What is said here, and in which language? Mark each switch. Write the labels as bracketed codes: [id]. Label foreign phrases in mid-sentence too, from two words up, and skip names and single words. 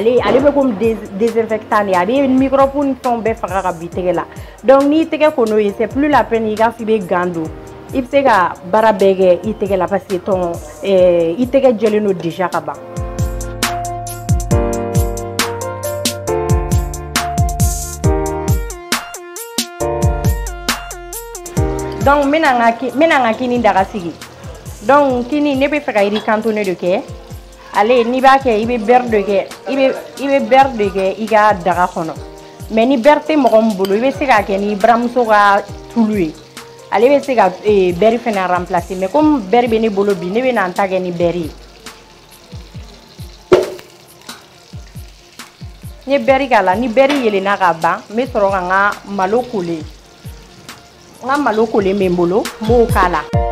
[bm] ale bɛ [fr] comme désinfectant [bm] de a bɛ microbe ni fɛnw bɛɛ faga ka bi tɛgɛ la donc n'i tɛgɛ ko n'o ye [fr] c'est plus la peine [bm] i ka f'i bɛ gant don i bɛ se ka baara bɛɛ kɛ i tɛgɛ la [fr] parce que [bm] i tɛgɛ jɛlen don déjà ka ban. Donc n bɛna n ka kini daga sigi. Donc kini ne bɛ fɛ ka [fr] riz cantonné [bm] de kɛ ale n'i b'a kɛ i bɛ beurre de kɛ i bɛ beurre de kɛ i ka daga kɔnɔ mais ni beurre tɛ mɔgɔ min bolo i bɛ se k'a kɛ ni buramuso ka tulu ye ale bɛ se ka beurre fana remplacer [fr] mais comme [bm] beurre bɛ ne bolo bi ne bɛ na n ta kɛ ni beurre ye. N ye beurre k'a la ni beurre yelenna ka ban n bɛ sɔrɔ ka n ka malo kolen bɛ n bolo n b'o k'a la.